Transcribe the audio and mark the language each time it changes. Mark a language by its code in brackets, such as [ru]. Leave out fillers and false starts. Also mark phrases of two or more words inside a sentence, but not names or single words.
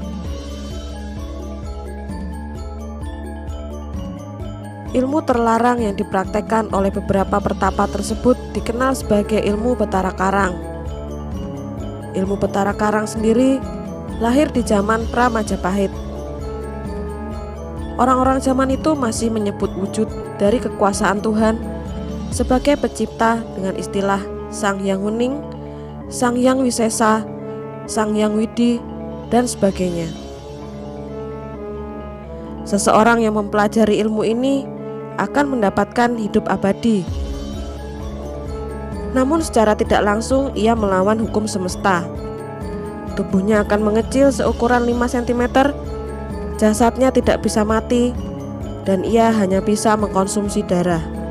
[id] Ilmu terlarang yang dipraktekkan oleh beberapa pertapa tersebut dikenal sebagai ilmu Betara Karang. Ilmu Betara Karang sendiri lahir di zaman pra-Majapahit. Orang-orang zaman itu masih menyebut wujud dari kekuasaan Tuhan sebagai pencipta dengan istilah Sang Hyang Wening, Sang Hyang Wisesa, Sang Hyang Widi, dan sebagainya. Seseorang yang mempelajari ilmu ini akan mendapatkan hidup abadi. Namun secara tidak langsung ia melawan hukum semesta. Tubuhnya akan mengecil seukuran 5 cm, jasadnya tidak bisa mati, dan ia hanya bisa mengkonsumsi darah.